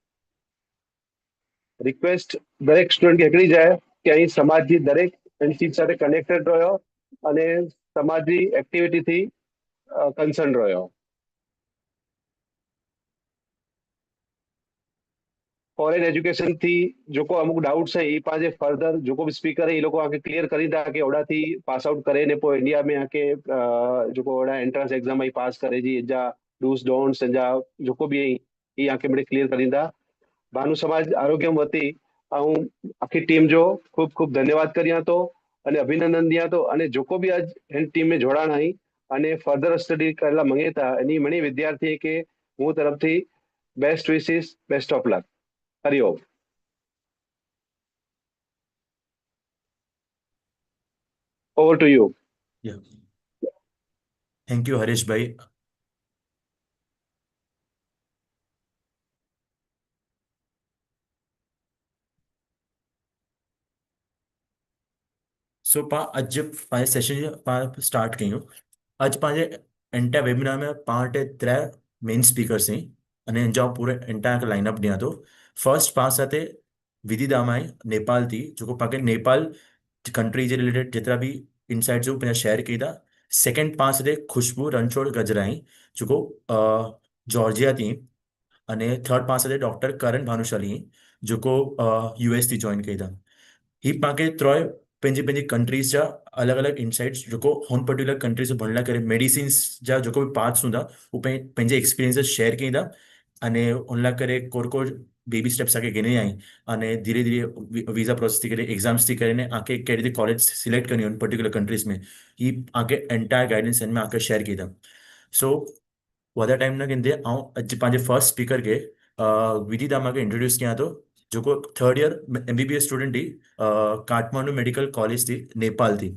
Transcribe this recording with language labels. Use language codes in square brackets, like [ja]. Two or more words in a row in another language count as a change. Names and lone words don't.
[kfr] रिक्वेस्ट दरेक स्टूडेंट के एकड़ी जाए कि [gu] અહીં સમાજની દરેક એન્ટિટી સાથે કનેક્ટેડ રહ્યો અને સમાજની એક્ટિવિટીથી કન્સર્ન રહ્યો [en] foreign education [kfr] थी जेको अमुक डाउट्स है ई पंहिंजे फर्दर जेको बि स्पीकर है ई लोग आके क्लियर करींदा कि ओड़ा थी पास आउट करे ने पोइ इंडिया में आके जेको ओड़ा एंट्रेंस एग्जाम आई पास करे जी जा [en] dos don'ts [kfr] जा जेको बि ई आके मिड़े क्लियर करींदा भानु समाज आरोग्यम वती ऐं आखी टीम जो खूब खूब धन्यवाद करियां तो अने अभिनंदन दियां तो अने जेको बि आज हिन टीम में जोड़ाण आई अने फर्दर स्टडी करेला मंगे था इन मणी विद्यार्थी के मूं तरफ थी [en] best wishes best of luck [kfr] हरिओम [en] over to you thank you [sd] हरीश भाई। सो पा अज पंहिंजे सेशन पाण स्टार्ट कयूं। अज पंहिंजे [en] entire webinar [sd] में पाण वटि त्रै [en] main speakers [sd] आहिनि अने हिन जा पूरे [en] entire lineup [sd] ॾियां थो। फर्स्ट पाण सां ते विधि दामाई नेपाल थी जेको पाण खे नेपाल कंट्री जे रिलेटेड जेतिरा बि इनसाइट्स हू पंहिंजा शेयर कई था। सेकेंड पाण सां ते खुशबू रणछोड़ गजराई जेको जॉर्जिया थी। अने थर्ड पाण सां ते डॉक्टर करण भानुशाली जेको यूएस थी जॉइन कई था। ही पाके त्रोय पंहिंजी पंहिंजी कंट्रीज़ जा अलॻि अलॻि इनसाइट्स जेको हुन [en] particular countries [sd] भण लाइ करे मेडिसिन्स जा जेको बि पार्ट्स हूंदा हू पंहिंजे एक्सपीरियंसिस शेयर कईंदा अने हुन लाइ करे कोर कोर [en] baby steps [sd] आके गिने आई अने धीरे धीरे [en] visa process [sd] थी करे एग्जाम्स थी करे ने आके कहिड़ी कॉलेज सिलेक्ट करनी हुन [en] particular countries [sd] में ही आके [en] entire guidance [sd] हिन में आके शेयर की था। सो वधा टाइम न कंदे ऐं अॼु पंहिंजे फर्स्ट स्पीकर खे विधी दामा खे इंट्रोड्यूस कयां थो जेको [en] third year MBBS student [sd] थी काठमांडू मेडिकल कॉलेज थी नेपाल थी।